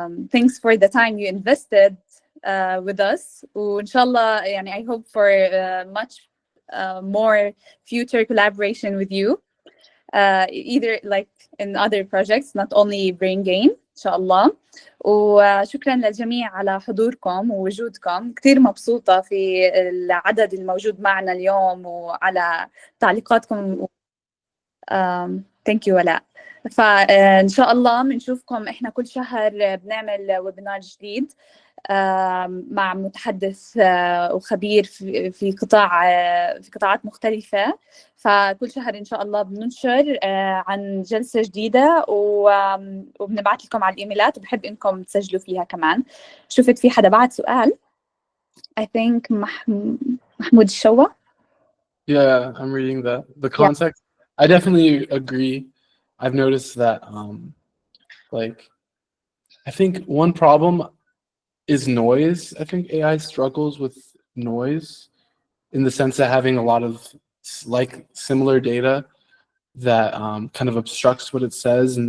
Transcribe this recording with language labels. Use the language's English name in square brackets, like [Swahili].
[English] Thanks for the time you invested with us. [Arabic] وإن شاء الله [English] I hope for much more future collaboration with you. Either like in other projects, not only Brain Gain [Arabic] إن شاء الله. وشكرا للجميع على حضوركم ووجودكم. كثير مبسوطة في العدد الموجود معنا اليوم وعلى تعليقاتكم. [English] Thank you ولاء. [Arabic] فإن شاء الله بنشوفكم إحنا كل شهر بنعمل ويبينار جديد مع متحدث وخبير في قطاعات مختلفة. فكل شهر إن شاء الله بننشر عن جلسة جديدة وبنبعث لكم على الإيميلات وبحب إنكم تسجلوا فيها كمان. شفت في حدا بعد سؤال [English] I think [Arabic] محمود الشوا. [English] Yeah, I'm reading the context. I definitely agree. I've noticed that I think one problem is noise. I think AI struggles with noise in the sense that having a lot of similar data that kind of obstructs what it says.